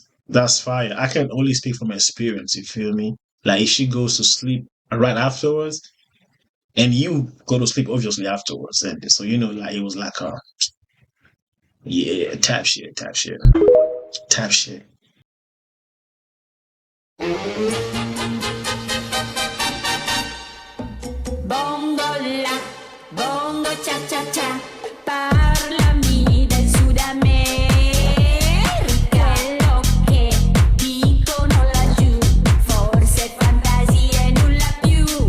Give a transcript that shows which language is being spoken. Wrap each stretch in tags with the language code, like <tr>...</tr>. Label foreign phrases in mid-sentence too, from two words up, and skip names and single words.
<en>I can only speak from experience. You feel me? Like if she goes to sleep right afterwards, and you go to sleep obviously afterwards. And so like it was like a yeah, tap shit, tap shit, tap shit. Bongo la, bongo cha cha cha,</en> <it>parlami del Sud America. Quello che dicono laggiù, forse fantasia e nulla più.</it>